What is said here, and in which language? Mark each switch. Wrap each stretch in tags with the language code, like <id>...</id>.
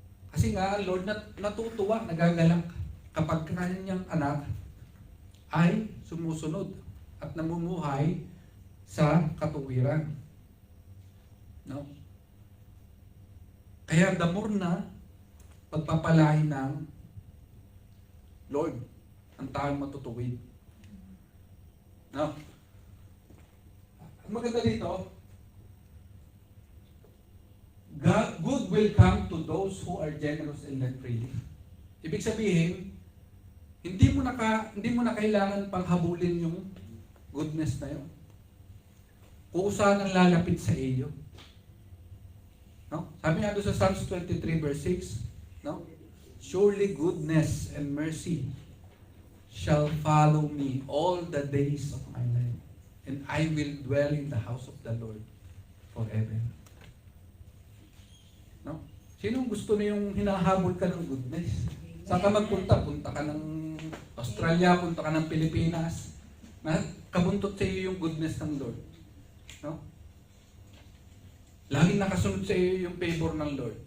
<tl>Kasi nga, Lord, natutuwa, nagagalak kapag kanyang anak ay sumusunod at namumuhay sa katuwiran. No? Kaya the more na pagpapalain ng Lord ang taong matutuwid. No? Ang maganda dito,</tl> <en>good will come to those who are generous and lend freely.</en> <tl>Ibig sabihin, hindi mo na kailangan panghabulin yung goodness na yun. Kusa nang lalapit sa iyo. No? Sabi nga doon sa Psalms 23 verse 6, no?</tl> <en>Surely goodness and mercy shall follow me all the days of my life, and I will dwell in the house of the Lord forever.</en> <tl>No? Sino gusto na yung hinahabol ka ng goodness? Saan ka magpunta? Punta ka ng Australia, punta ka ng Pilipinas. Na kabuntot sa iyo yung goodness ng Lord. No? Laging nakasunod sa iyo yung favor ng Lord.</tl>